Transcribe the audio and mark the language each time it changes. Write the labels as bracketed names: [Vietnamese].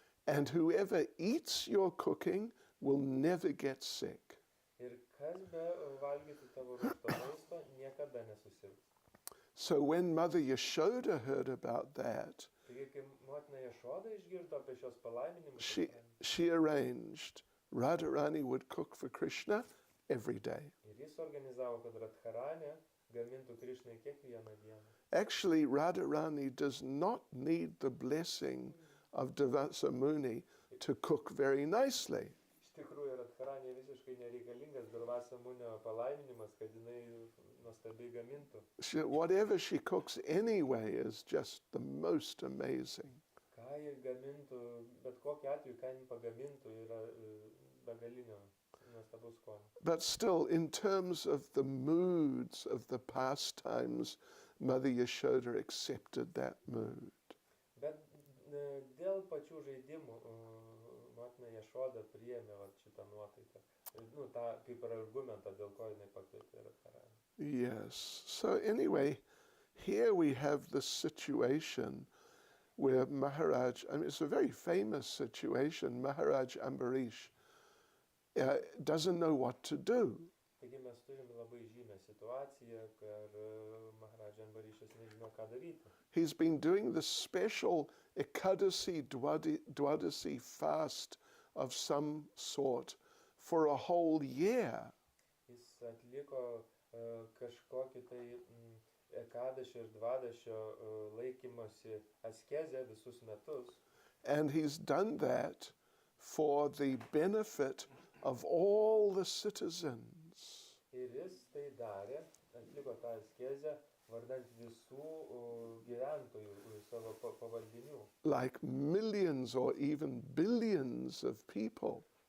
[English] And whoever eats your cooking will never get sick. [Lithuanian] Ir kas be valgyti tavo ruošto maisto, niekada nesusirgs. [English] So when Mother Yashoda heard about that, [Lithuanian] Taigi, kai motina Jašoda išgirdo apie šios palaiminimus, [English] she arranged Radharani would cook for Krishna every day. [Lithuanian] ir jis organizavo, kad Radharanė gamintų Krišnai kiekvieną dieną. [English] Actually, Radharani does not need the blessing of Durvasa Muni to cook very nicely. [Lithuanian] Iš tikrųjų, Radharanė visiškai nereikalingas Dvasia Munio palaiminimas, kad jinai nuostabiai gamintų. [English] Whatever she cooks anyway is just the most amazing. [Lithuanian] Ką ji gamintų, bet kokiu atveju, ką ji pagamintų, yra begalinio nuostabus skonio. [English] But still, in terms of the moods of the pastimes, Mother Yashoda accepted that mood. [Lithuanian] Bet dėl pačių žaidimų motina Jašoda priėmė šitą nuotaiką. Ta kaip ir argumentą, dėl ko jinai pakvietė karalių. [English] Yes. So anyway, here we have this situation where Maharaj, I mean, it's a very famous situation, Maharaj Ambarish doesn't know what to do. [Lithuanian] Taigi mes turime labai žymę situaciją, kad Maharaj Ambarišas nežino, ką daryti. [English] He's been doing this special Ekadasi Dwadasi fast of some sort for a whole year. [Lithuanian] Jis atliko kažkokį tai Ekadašio ir Dvadašio laikymosi askezę visus metus. [English] And he's done that for the benefit of all the citizens. [Lithuanian] Ir jis tai darė, atliko tą askezę vardant visų gyventojų savo pavaldinių. [English] Like millions or even billions of people.